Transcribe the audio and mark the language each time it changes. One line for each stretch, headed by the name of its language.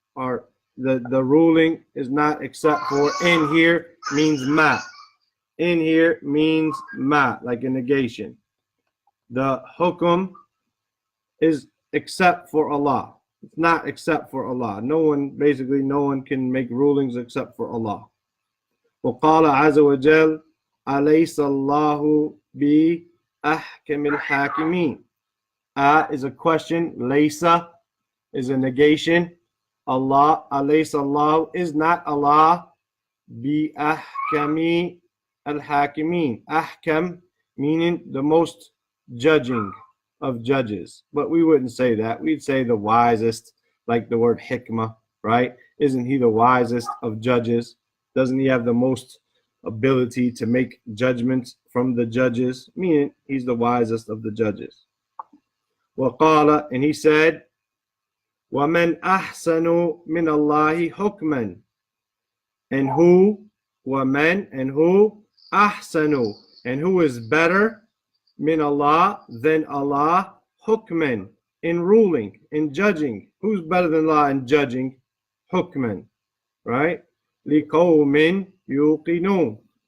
English: Or the ruling is not except for. In here means ma. In here means ma, like a negation. The hukum is except for Allah. It's not except for Allah. No one can make rulings except for Allah.
Arabic: وقال عز وجل أليس الله بأحكم الحاكمين.
English: Is a question. Laysa is a negation. Allah, alaysa Allah, is not Allah
Arabic: بأحكم الحاكمين.
English: Ahkam meaning the most judging of judges. But we wouldn't say that. We'd say the wisest, like the word hikmah, right? Isn't he the wisest of judges? Doesn't he have the most ability to make judgments from the judges? Meaning he's the wisest of the judges.
Arabic: وقال,
English: and he said,
Arabic: وَمَنْ أَحْسَنُ مِنَ اللَّهِ حُكْمًا.
English: And who,
Arabic: وَمَنْ,
English: and who,
Arabic: أَحْسَنُ,
English: and who is better, min Allah, than Allah, hukman, in ruling, in judging. Who's better than Allah in judging? Hukman, right?
Arabic: لِقَوْمٍ يُوقِنُونَ.